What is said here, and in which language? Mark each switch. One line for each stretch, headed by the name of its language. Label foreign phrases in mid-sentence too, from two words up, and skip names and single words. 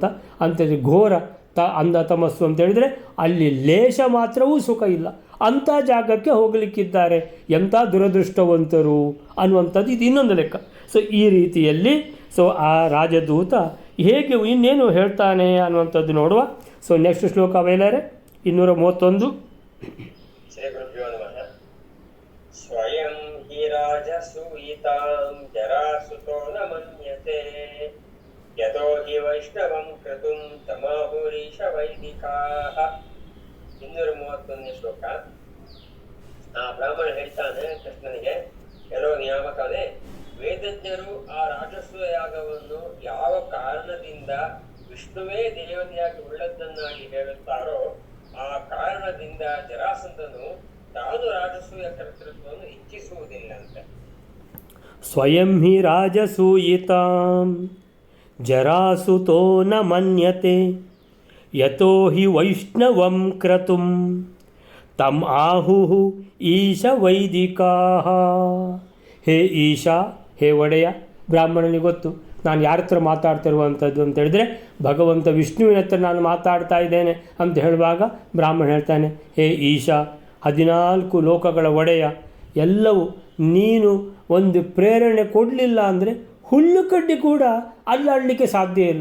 Kannada: ಅಂತೇಳಿದ್ರೆ ಘೋರ ಅಂಧ ತಮಸ್ಸು ಅಂತೇಳಿದರೆ ಅಲ್ಲಿ ಲೇಷ ಮಾತ್ರವೂ ಸುಖ ಇಲ್ಲ. ಅಂಥ ಜಾಗಕ್ಕೆ ಹೋಗಲಿಕ್ಕಿದ್ದಾರೆ. ಎಂಥ ದುರದೃಷ್ಟವಂತರು ಅನ್ನುವಂಥದ್ದು ಇದು ಇನ್ನೊಂದು ಲೆಕ್ಕ. ಸೊ ಈ ರೀತಿಯಲ್ಲಿ ಆ ರಾಜದೂತ ಹೇಗೆ ಇನ್ನೇನು ಹೇಳ್ತಾನೆ ಅನ್ನುವಂಥದ್ದು ನೋಡುವ.
English: so next
Kannada: ಶ್ಲೋಕ ವೇಲಾರೆ 231.
Sanskrit: ಶ್ರೀ ಗುರುಭ್ಯೋ ನಮಃ. ಸ್ವಯಂ ಹಿ ರಾಜಸೂಯಿತಾಂ ಜರಾಸುತೋ ನ ಮನ್ಯತೆ ಯತೋ ಹಿ ವೈಷ್ಣವಂ ಕ್ರತುಂ ತಮಾಹುರೀಶ ವೈದಿಕಾಃ.
Kannada: 231ನೇ ಶ್ಲೋಕ. ಆ ಬ್ರಾಹ್ಮಣ ಹೇಳ್ತಾನೆ ಕೃಷ್ಣನಿಗೆ, ಎಲ್ಲೋ ನಿಯಾಮಕನೇ, ವೇದಜ್ಞರು ಆ ರಾಜಸೂಯ ಯಾಗವನ್ನು ಯಾವ ಕಾರಣದಿಂದ ವಿಷ್ಣುವೇ ದೇವತೆಯಾಗಿ ಉಳ್ಳದ್ದನ್ನಾಗಿ ಹೇಳುತ್ತಾರೋ ಆ ಕಾರಣದಿಂದ ಜರಾಸಂಧನು ತಾನು ರಾಜಸೂಯ ಕರ್ತೃತ್ವವನ್ನು ಇಚ್ಛಿಸುವುದಿಲ್ಲ ಅಂತ.
Sanskrit: ಸ್ವಯಂ ಹಿ ರಾಜಸೂಯಿತಾಂ ಜರಾಸುತೋ ನ ಮನ್ಯತೆ ಯತೋ ಹಿ ವೈಷ್ಣವಂ ಕ್ರತುಂ ತಮ್ ಆಹುಃ ಈಶ ವೈದಿಕಾಃ.
Kannada: ಹೇ ಈಶಾ, ಹೇ ಒಡೆಯ, ಬ್ರಾಹ್ಮಣನಿಗೆ ಗೊತ್ತು ನಾನು ಯಾರ ಹತ್ರ ಮಾತಾಡ್ತಿರುವಂಥದ್ದು ಅಂತ ಹೇಳಿದ್ರೆ ಭಗವಂತ ವಿಷ್ಣುವಿನ ಹತ್ರ ನಾನು ಮಾತಾಡ್ತಾ ಇದ್ದೇನೆ ಅಂತ ಹೇಳುವಾಗ ಬ್ರಾಹ್ಮಣ ಹೇಳ್ತಾನೆ, ಹೇ ಈಶಾ, 14 ಲೋಕಗಳ ಒಡೆಯ, ಎಲ್ಲವೂ ನೀನು ಒಂದು ಪ್ರೇರಣೆ ಕೊಡಲಿಲ್ಲ ಅಂದರೆ ಹುಲ್ಲು ಕಡ್ಡಿ ಕೂಡ ಅಲ್ಲಾಡಲಿಕ್ಕೆ ಸಾಧ್ಯ ಇಲ್ಲ.